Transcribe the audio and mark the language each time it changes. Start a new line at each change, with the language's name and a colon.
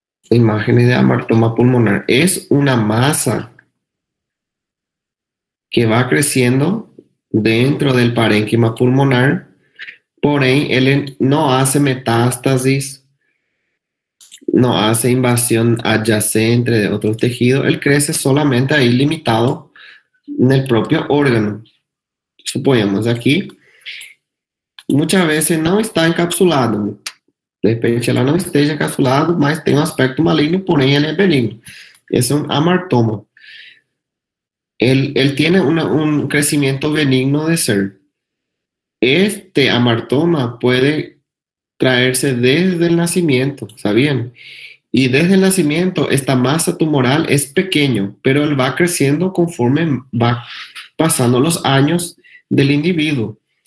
Spanish: Imágenes de amartoma pulmonar. Es una masa que va creciendo dentro del parénquima pulmonar, porém él no hace metástasis, no hace invasión adyacente de otros tejidos, él crece solamente ahí limitado en el propio órgano. Suponemos aquí, muchas veces no está encapsulado.
Portuguese: De repente ela não esteja encapsulada, mas tem um aspecto maligno, porém ele é benigno. Esse é um amartoma.
Spanish: Él tiene un crecimiento benigno de ser. Este amartoma puede traerse desde el nacimiento, ¿sabían? Y desde el nacimiento esta masa tumoral es pequeño, pero él va creciendo conforme va pasando los años del individuo.